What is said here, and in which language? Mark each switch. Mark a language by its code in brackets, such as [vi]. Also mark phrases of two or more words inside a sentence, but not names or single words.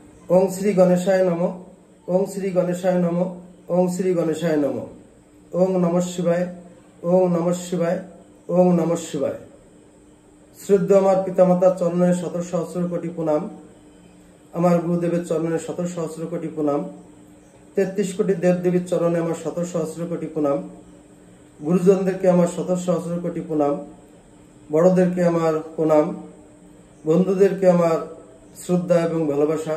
[sa] ওং শ্রী গণেশায় নমঃ। ওং শ্রী গণেশায় নমঃ। ওং শ্রী গণেশায় নমঃ। ওং নমঃ শিবায়। ওং নমঃ শিবায়। ওং নমঃ শিবায়। [bn] শ্রদ্ধেয় আমার পিতামাতার চরণের শত সহস্র কোটি প্রণাম। আমার গুরুদেবের চরণের শত সহস্র কোটি প্রণাম। ৩৩ কোটি দেবদেবীর চরণে আমার শত সহস্র কোটি প্রণাম। গুরুজনদেরকে আমার শত সহস্র কোটি প্রণাম। বড়দেরকে আমার প্রণাম। বন্ধুদেরকে আমার শ্রদ্ধা এবং ভালোবাসা।